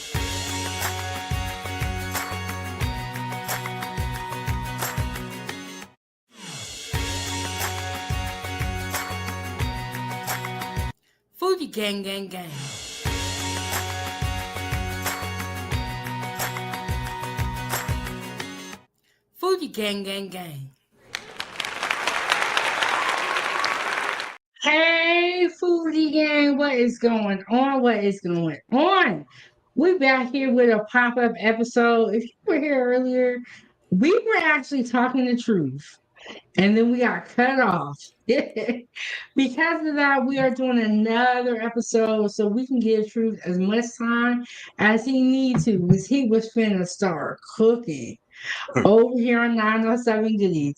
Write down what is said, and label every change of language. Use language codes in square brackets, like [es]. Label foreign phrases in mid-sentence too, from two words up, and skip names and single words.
[en] Foodiegang, gang, gang. Foodiegang, gang, gang. Hey, Foodiegang, what is going on? What is going on? We're back here with a pop-up episode. If you were here earlier, we were actually talking the truth. And then we got cut off. Because of that, we are doing another episode so we can give Truth as much time as he needs to, because he was finna start cooking over here on 907 Goodies.